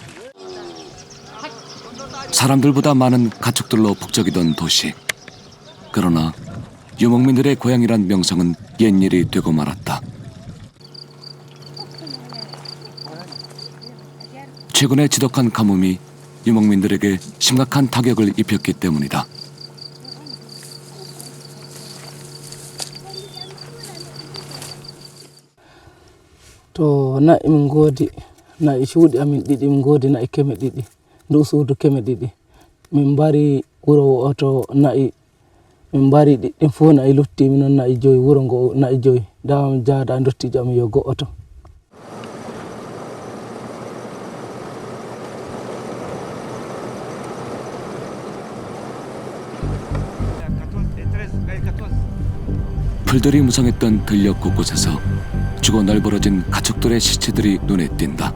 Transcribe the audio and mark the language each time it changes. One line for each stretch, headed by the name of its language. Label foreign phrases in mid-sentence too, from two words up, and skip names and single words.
Korean: 사람들보다 많은 가축들로 북적이던 도시. 그러나 유목민들의 고향이란 명성은 옛일이 되고 말았다. 최근에 지독한 가뭄이 유목민들에게 심각한 타격을 입혔기 때문이다.
Fula: to na'i min goodi na'i cuuɗi amin ɗiɗi min goodi na'i keme ɗiɗi ndu suudu keme ɗiɗi min mbari wuro oto na'i min mbari ɗiɗɗin fof na'i luttimi noon na'i joyi wuro ngo na'i joyi dama min jaada dottijo amin yo go'o to
Korean: 풀들이 무성했던 들녘 곳곳에서 죽어 널브러진 가축들의 시체들이 눈에 띈다.